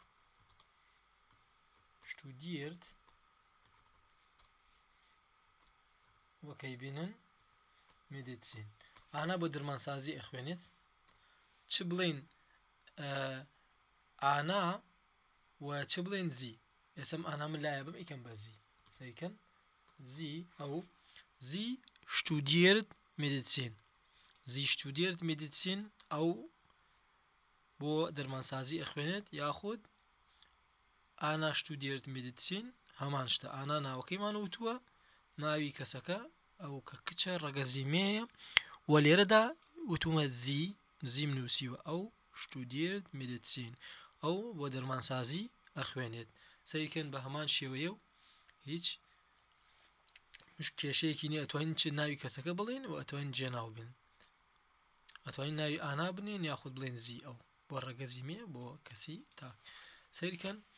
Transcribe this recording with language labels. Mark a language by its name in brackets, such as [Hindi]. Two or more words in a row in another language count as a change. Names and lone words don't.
[Central Kurdish] شتودیرت وەکەی بینن مێدیتسین ئانا بۆ دەرمانسازی ئەخوێنێت چ بڵێن ئانا و چ بڵێن زی ئێسم ئانا من لایە بم ئیکەم بە زی سەریکەن زی ئەو [German] Sie studiert Medizin. Sie studiert Medizin [Central Kurdish] ئەو بۆ دەرمانسازی ئەخوێنێت یاخود [German] Anna studiert Medizin [Central Kurdish] هەمان شتە ئانا ناوەکەیمان وتووە ناوی کەسەکە ئەو کە کچە ڕەگەزیمەیە و لێرەدا وتومە زیم نووسیوە ئەو [German] studiert Medizin [Central Kurdish] ئەو بۆ دەرمانسازی ئەخوێنێت سەیرکەن بە هەمان شێوەیە و هیچ کێشەیەکی نیە ئەتوانین چ ناوی کەسەکە بڵێن و ئەتوانین جێناو بن ئەتوانین ناوی ئانا بنێن یاخود بڵێن زی ئەو بۆ ڕەگەزیمێ بۆ کەسی تاک سەیرکەن